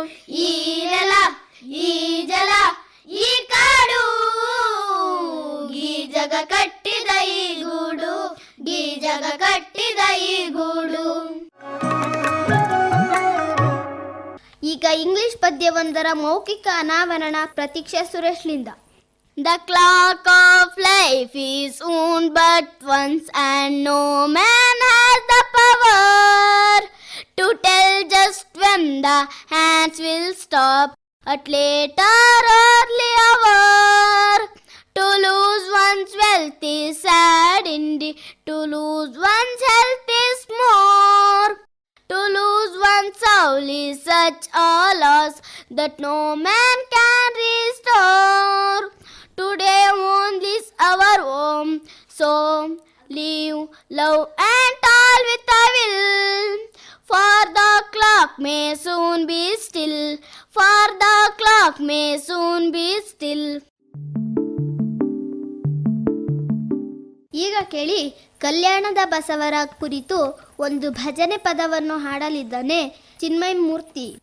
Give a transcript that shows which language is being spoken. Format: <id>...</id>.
<kn>ಈ ನೆಲ, ಈ ಜಲ, ಈ ಕಾಡು, ಈ ಜಗ ಕಟ್ಟಿದ ಈ ಗೂಡು, ಈ ಜಗ ಕಟ್ಟಿದ ಈ ಗೂಡು. ಈಗ ಇಂಗ್ಲಿಷ್ ಪದ್ಯವೊಂದರ ಮೌಖಿಕ ಅನಾವರಣ Pratiksha ಸುರೇಶ್ಲಿಂದ.</kn> <en>The clock of life is owned but once, and no man has the power to tell just when the hands will stop at later early hour. To lose one's wealth is sad indeed, to lose one's health is more. To lose one's soul is such a loss that no man can restore. Today only is our home, so live, love and toil with a will. For the clock may soon be still, for the clock may soon be still.</en> <kn>ಈಗ ಕೇಳಿ, ಕಲ್ಯಾಣದ ಬಸವರ ಕುರಿತು ಒಂದು ಭಜನೆ ಪದವನ್ನು ಹಾಡಲಿದ್ದಾನೆ ಚಿನ್ಮಯ ಮೂರ್ತಿ.</kn>